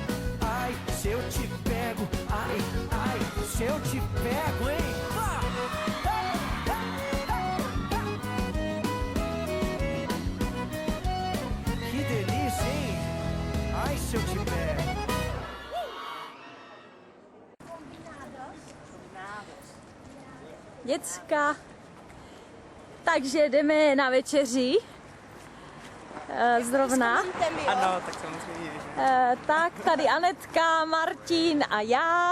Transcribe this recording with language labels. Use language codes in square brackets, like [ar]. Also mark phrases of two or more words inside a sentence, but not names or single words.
[pt] Ai, se eu te pego, ai, ai, se eu te pego, hein? Que delícia, hein? Ai, se eu te pego. [cs] Děcka. Takže jdeme na večeři. Zrovna. Ano, tak samozřejmě. Tak tady Anetka, Martin a já.